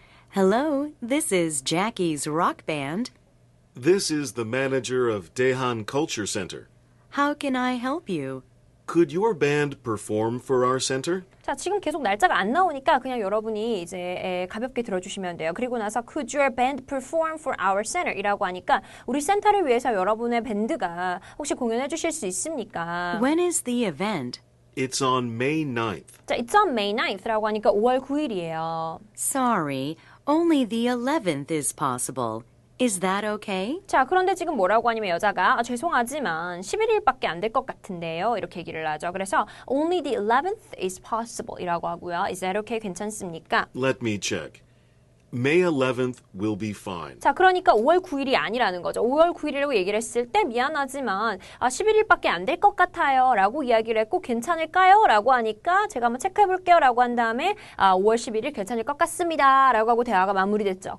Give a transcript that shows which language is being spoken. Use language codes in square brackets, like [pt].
[en] Hello, this is Jackie's rock band. This is the manager of Daehan Culture Center. How can I help you? Could your band perform for our center? [ko] 자, 지금 계속 날짜가 안 나오니까 그냥 여러분이 이제 가볍게 들어주시면 돼요. 그리고 나서 [en] Could your band perform for our center? [ko] 이라고 하니까 우리 센터를 위해서 여러분의 밴드가 혹시 공연해 주실 수 있습니까? [en] When is the event? It's on May 9th. [ko] 자, [en] It's on May 9th [ko] 라고 하니까 5월 9일이에요. [en] Sorry, only the 11th is possible. Is that okay? [ko] 자, 그런데 지금 뭐라고 하냐면 여자가 죄송하지만 11일밖에 안 될 것 같은데요. 이렇게 얘기를 하죠. 그래서 [en] Only the 11th is possible 이라고 하고요. Is that okay? [ko] 괜찮습니까? [en] Let me check. May 11th will be fine. [ko] 자, 그러니까 5월 9일이 아니라는 거죠. 5월 9일이라고 얘기를 했을 때 미안하지만 11일밖에 안 될 것 같아요 라고 이야기를 했고 괜찮을까요? 라고 하니까 제가 한번 체크해 볼게요 라고 한 다음에 5월 11일 괜찮을 것 같습니다 라고 하고 대화가 마무리됐죠.